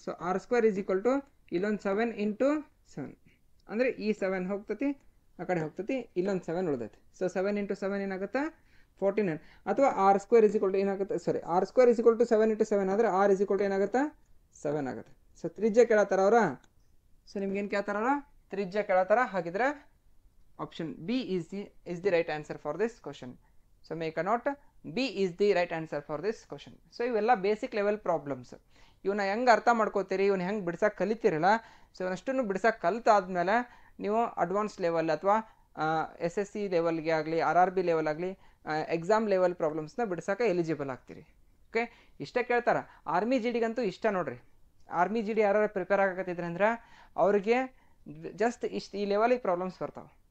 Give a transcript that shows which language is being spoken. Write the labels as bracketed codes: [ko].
[kn] So r² ಇಲ್ಲೊಂದು 7 into 7 ಅಂದರೆ ಈ 7 ಹೋಗ್ತತಿ, ಆ ಕಡೆ ಹೋಗ್ತತಿ, ಇಲ್ಲೊಂದು 7 ಉಳಿದೈತಿ. ಸೊ 7 ಇಂಟು 7 ಏನಾಗುತ್ತೆ? 49. ಅಥವಾ r² ಏನಾಗುತ್ತೆ? ಸಾರಿ, r² 7 ಇಂಟು 7 ಆದರೆ r ಏನಾಗುತ್ತೆ? 7 ಆಗುತ್ತೆ. ಸೊ ತ್ರಿಜ್ಯ ಕೇಳತ್ತಾರ ಅವರ. ಸೊ ನಿಮ್ಗೇನು ಕೇಳ್ತಾರ ಅವರ? ತ್ರಿಜ್ಯ ಕೇಳತ್ತಾರ. ಹಾಗಿದ್ರೆ option B [en] is the right answer for this question. So make a note, B is the right answer for this question. [kn] So ಇವೆಲ್ಲ ಬೇಸಿಕ್ ಲೆವೆಲ್ ಪ್ರಾಬ್ಲಮ್ಸ್. ಇವನ್ನ ಹೆಂಗೆ ಅರ್ಥ ಮಾಡ್ಕೋತೀರಿ, ಇವನ್ನ ಹೆಂಗೆ ಬಿಡ್ಸಕ್ಕೆ ಕಲಿತೀರಲ್ಲ, ಸೊ ಇವನಷ್ಟನ್ನು ಬಿಡ್ಸಕ್ಕೆ ಕಲಿತಾದ್ಮೇಲೆ ನೀವು ಅಡ್ವಾನ್ಸ್ ಲೆವೆಲ್ ಅಥವಾ SSC ಲೆವೆಲ್ಗೆ ಆಗಲಿ, RRB ಲೆವೆಲ್ ಆಗಲಿ, ಎಕ್ಸಾಮ್ ಲೆವೆಲ್ ಪ್ರಾಬ್ಲಮ್ಸ್ನ ಬಿಡ್ಸಕ್ಕೆ ಎಲಿಜಿಬಲ್ ಆಗ್ತೀರಿ. ಓಕೆ, ಇಷ್ಟ ಕೇಳ್ತಾರ. ಆರ್ಮಿ ಜಿ ಡಿಗಂತೂ ಇಷ್ಟ ನೋಡ್ರಿ. ಆರ್ಮಿ ಜಿ ಡಿ ಯಾರು ಪ್ರಿಪೇರ್ ಆಗಕತ್ತಿದ್ರೆ ಅಂದ್ರೆ ಅವ್ರಿಗೆ ಜಸ್ಟ್ ಇಷ್ಟು ಈ ಲೆವೆಲಿಗೆ ಪ್ರಾಬ್ಲಮ್ಸ್ ಬರ್ತಾವೆ.